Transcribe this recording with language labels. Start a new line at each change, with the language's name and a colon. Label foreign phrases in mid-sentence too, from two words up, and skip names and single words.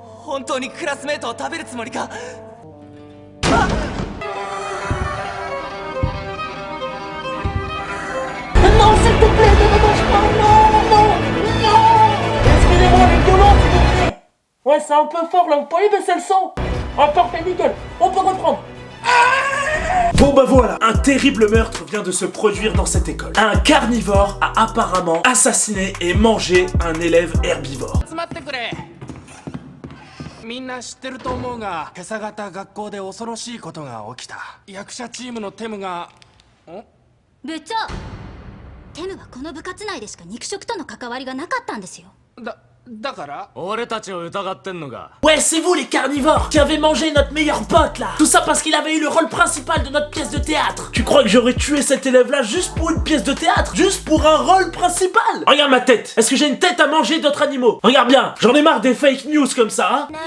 Japanese: 本当にクラスメートを食べるつもりか。
French: Non, s'il te plaît, ne me mange pas. Non, non, non. Excusez-moi, les violons, s'il vous plaît. Ouais, c'est un peu fort là, vous pourriez baisser le son? Ah, parfait, nickel. On peut reprendre. Bon bah voilà, un terrible meurtre vient de se produire dans cette école. Un carnivore a apparemment assassiné et mangé un élève herbivore.
Japanese: みんな知ってると思うが、今朝方学校で恐ろしいことが起きた。役者チームのテムが、部長、テムはこの部活内でしか肉食との関わりがなかったんですよ。だから俺たちを疑ってんのが。
French: Ouais, c'est vous les carnivores qui avez mangé notre meilleur pote là. Tout ça parce qu'il avait eu le rôle principal de notre pièce de théâtre. Tu crois que j'aurais tué cet élève là juste pour une pièce de théâtre? Juste pour un rôle principal? Regarde ma tête. Est-ce que j'ai une tête à manger d'autres animaux? Regarde bien, j'en ai marre des
English: fake news
French: comme ça, hein.